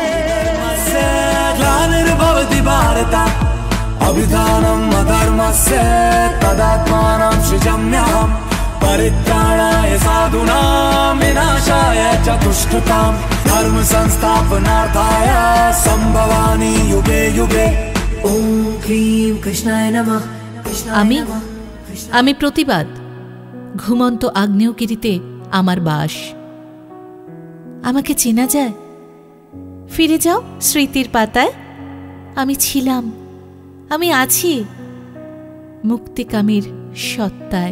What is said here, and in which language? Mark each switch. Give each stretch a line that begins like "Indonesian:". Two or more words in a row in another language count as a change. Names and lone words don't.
Sanskrit: ग्लानिर्भवति भारत अभ्युत्थानम् अधर्मस्य तदात्मानं सृजाम्यहम् परित्राणाय साधूनां विनाशाय च दुष्कृतां धर्म संस्थापनार्थाय संभवामि युगे युगे। ओम क्लीं कृष्णाय नमः।
Bangla: আমি প্রতিবাদ। ঘুমন্ত আগ্নেয়গিরিতে আমার বাস। আমাকে চেনা যায়? ফিরে যাও স্মৃতির পাতায়। আমি ছিলাম, আমি আছি মুক্তিকামীর সত্তায়।